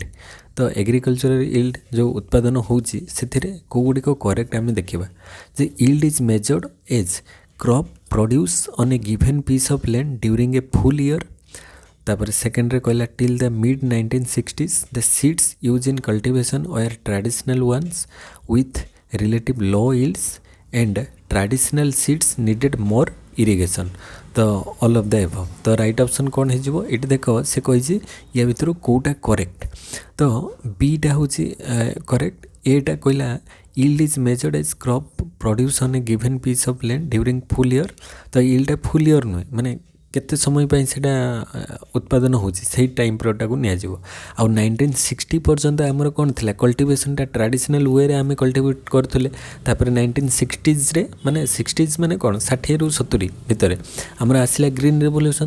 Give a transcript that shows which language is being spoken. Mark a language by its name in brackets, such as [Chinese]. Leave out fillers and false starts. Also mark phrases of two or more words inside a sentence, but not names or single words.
[Odia] ତ [English] agricultural yield [Odia] ଯେଉଁ ଉତ୍ପାଦନ ହେଉଛି ସେଥିରେ କେଉଁ ଗୁଡ଼ିକ କରେକ୍ଟ ଆମେ ଦେଖିବା। [English] ଯେ yield is measured as crop produce on a given piece of land during a full year. [Odia] ତାପରେ ସେକେଣ୍ଡରେ କହିଲା [English] till the mid 1960s the seeds used in cultivation were traditional ones with relative low yields and traditional seeds needed more irrigation. ତ all of the above. [Odia] ତ [English] right option [Odia] କ'ଣ ହେଇଯିବ ଏଇଠି ଦେଖ, ସେ କହିଛି ୟା ଭିତରୁ କେଉଁଟା କରେକ୍ଟ। ତ ବିଟା ହେଉଛି କରେକ୍ଟ। ଏଟା କହିଲା [English] yield is measured as crop produce on a given piece of land during full year। [Odia] ତ [English] yield full year [Odia] ନୁହେଁ, ମାନେ କେତେ ସମୟ ପାଇଁ ସେଇଟା ଉତ୍ପାଦନ ହେଉଛି ସେଇ ଟାଇମ୍ ପିରିୟଡ଼ଟାକୁ ନିଆଯିବ। ଆଉ 1960 ପର୍ଯ୍ୟନ୍ତ ଆମର କ'ଣ ଥିଲା, କଲ୍ଟିଭେସନଟା ଟ୍ରାଡ଼ିସନାଲ୍ ୱେରେ ଆମେ କଲ୍ଟିଭେଟ୍ କରୁଥିଲେ। ତାପରେ 1960sରେ ମାନେ 60s ମାନେ କ'ଣ 60ରୁ 70 ଭିତରେ ଆମର ଆସିଲା [English] green revolution.